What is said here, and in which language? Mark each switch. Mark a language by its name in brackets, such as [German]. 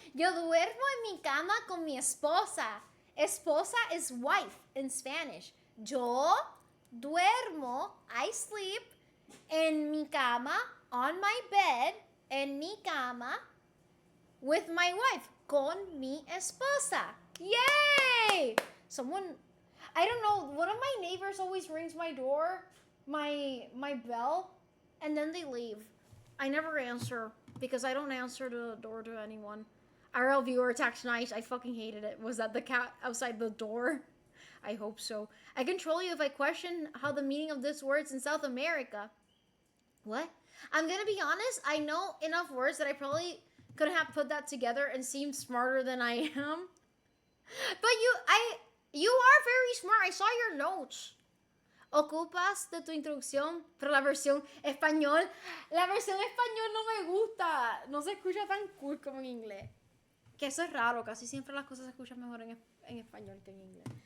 [Spanish] Yo duermo en mi cama con mi esposa. [English] Esposa is wife in Spanish. [Spanish] Yo duermo, [English] I sleep [Spanish] en mi cama, [English] on my bed, [Spanish] en mi cama, [English] with my wife, [Spanish] con mi esposa. [English] Yay! Someone, I don't know, one of my neighbors always rings my door, my bell, and then they leave. I never answer because I don't answer the door to anyone. IRL viewer text nice. I fucking hated it. Was that the cat outside the door? I hope so. I can troll you if I question how the meaning of this words in South America. What? I'm gonna be honest. I know enough words that I probably could have put that together and seemed smarter than I am. But you are very smart. I saw your notes. [Spanish] Ocupas de tu introducción, pero la versión español no me gusta. No se escucha tan cool como en inglés. Que eso es raro. Casi siempre las cosas se escuchan mejor en español que en inglés.